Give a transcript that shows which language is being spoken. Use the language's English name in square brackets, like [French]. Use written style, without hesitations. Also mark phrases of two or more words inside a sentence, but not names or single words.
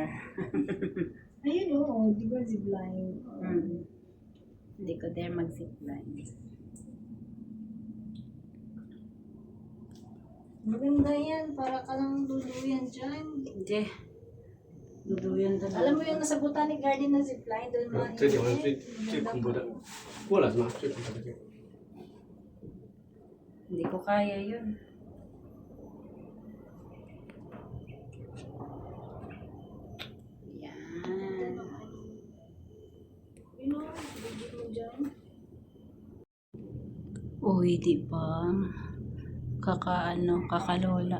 [Filipino] Ayun oo, di ba zipline? Hindi ko dare mag-zipline. Maganda yan, para ka lang luluyan dyan. Hindi. Duduyan talaga. Alam mo yung nasa Botanic Garden na zipline, doon mga [Chinese] 这地方是最恐怖的，过了是吗？最恐怖的地方。 [Filipino] Hindi ko kaya yun. Yan. Yun o, bigit mo dyan. Uy, di ba? Kakalola.